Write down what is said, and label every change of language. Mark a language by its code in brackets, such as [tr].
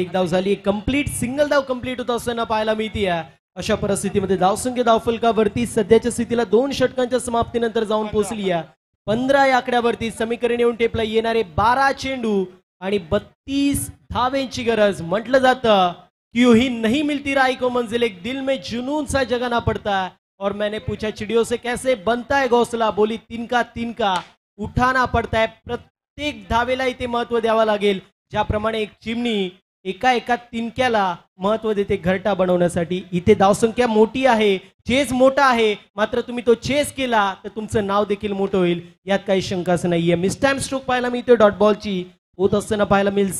[mr] एक धाव झाली, कंप्लीट सिंगल धाव कंप्लीट होत असताना पाहायला मिळते. अशा परिस्थितीमध्ये धावसंख्या धावफलकावरती सध्याच्या स्थितीला 2 षटकांच्या समाप्तीनंतर जाऊन पोहोचली आहे. 15 या आकड्यावरती समीकरण येऊन टेपला येणारे 12 चेंडू आणि 32 धावेंची गरज. म्हटलं जातं [hi] कि ही नहीं मिलती राही को मंजिल, एक दिल में जुनून सा जगाना पड़ता है. और मैंने पूछा चिड़ियों से कैसे बनता है घोंसला, बोली तिनका उठाना पड़ता है. [mr] प्रत्येक धावेला इथे महत्व द्यावं लागेल. ज्याप्रमाणे एक चिमणी एका तिनक्याला महत्व देते घरटा बनवण्यासाठी. इथे धावसंख्या मोठी आहे, चेस मोठा आहे, मात्र तुम्ही तो चेस केला तर तुमचं नाव देखील मोठं होईल, यात काही शंकाच नाहीये. मिस टाइम स्ट्रोक पाहायला मिळतो डॉट बॉलची होत असताना पाहायला मिळेल.